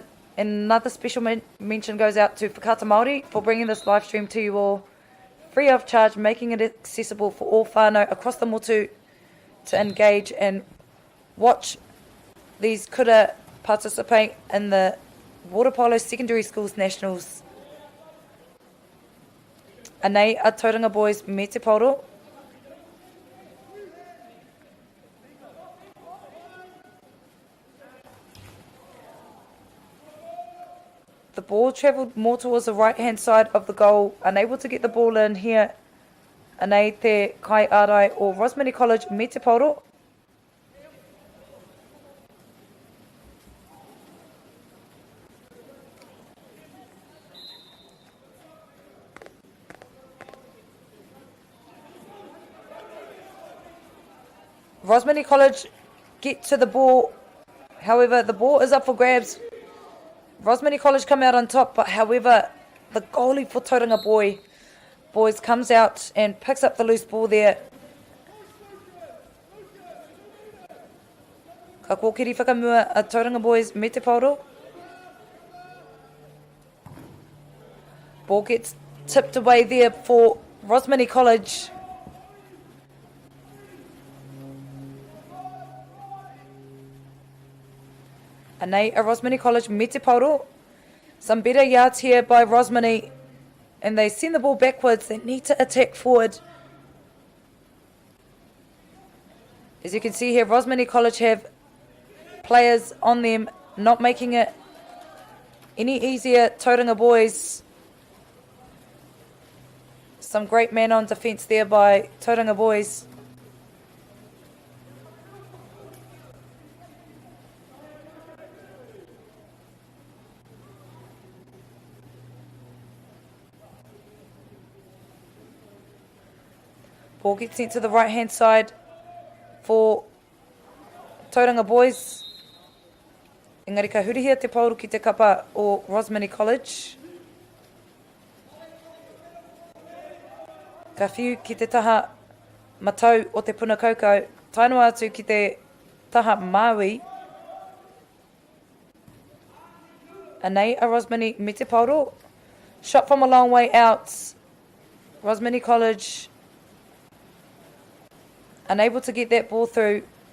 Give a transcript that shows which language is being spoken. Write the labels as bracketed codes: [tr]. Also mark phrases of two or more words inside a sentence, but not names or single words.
[en] And another special mention goes out to Whakata Māori for bringing this live stream to you all free of charge, making it accessible for all whānau across the motu to engage and watch these kura participate in the Water Polo Secondary Schools Nationals. [mi] Anei a Tauranga boys me te pauro. [en] The ball travelled more towards the right-hand side of the goal, unable to get the ball in here. [mi] Anei te Kai Arai or Rosmini College me te pauro. [en] Rosmini College get to the ball. However, the ball is up for grabs. Rosmini College come out on top, but however, the goalie for Tauranga boys comes out and picks up the loose ball there. [mi] Ka kōkiri whakamua a Tauranga boys me te pauro. [en] Ball gets tipped away there for Rosmini College. [mi] Anei a Rosmini College me te pauro. [en] Some better yards here by Rosmini, and they send the ball backwards. They need to attack forward. As you can see here, Rosmini College have players on them, not making it any easier. Tauranga boys, some great man on defence there by Tauranga boys. Ball gets sent to the right-hand side for Tauranga boys. [mi] Engari ka hurihia te pauru ki te kapa o Rosmini College. Ka whiu ki te taha matau o te puna kaukau. Tainua atu ki te taha Maui. Anei a Rosmini me te pauru. [en] Shot from a long way out. Rosmini College unable to get that ball through.